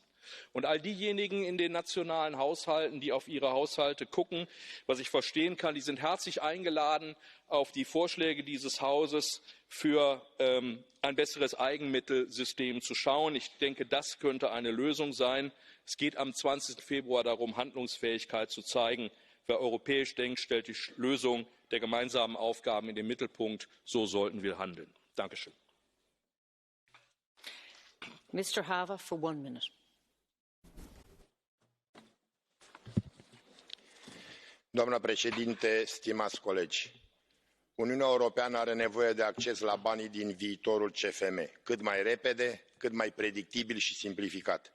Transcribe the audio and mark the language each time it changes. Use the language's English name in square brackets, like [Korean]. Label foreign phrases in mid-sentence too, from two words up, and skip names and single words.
[German] Und all diejenigen in den nationalen Haushalten, die auf ihre Haushalte gucken, was ich verstehen kann, die sind herzlich eingeladen, auf die Vorschläge dieses Hauses für ein besseres Eigenmittelsystem zu schauen. Ich denke, das könnte eine Lösung sein. Es geht am 20. Februar darum, Handlungsfähigkeit zu zeigen. Wer europäisch denkt, stellt die Lösung der gemeinsamen Aufgaben in den Mittelpunkt. So sollten wir handeln. Dankeschön. [English] Mr. Haver, for 1 minute. [Romanian] Doamnă președinte, stimați colegi, Uniunea Europeană are nevoie de acces la banii din viitorul CFM, cât mai repede, cât mai predictibil și simplificat.